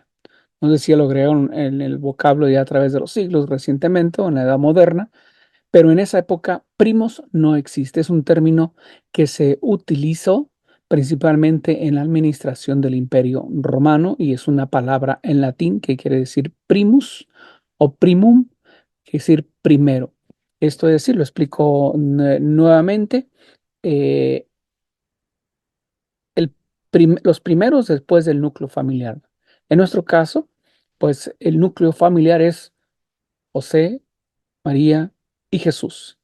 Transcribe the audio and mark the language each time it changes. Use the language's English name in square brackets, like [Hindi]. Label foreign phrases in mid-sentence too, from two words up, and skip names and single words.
[Spanish] No sé si lo agregaron en el vocablo ya a través de los siglos recientemente o en la edad moderna, pero en esa época primos no existe. Es un término que se utilizó principalmente en la administración del Imperio Romano y es una palabra en latín que quiere decir primus o primum, que quiere decir primero. Esto es decir, lo explico nuevamente. eh, los primeros después del núcleo familiar. En nuestro caso, pues el núcleo familiar es José, María y Jesús.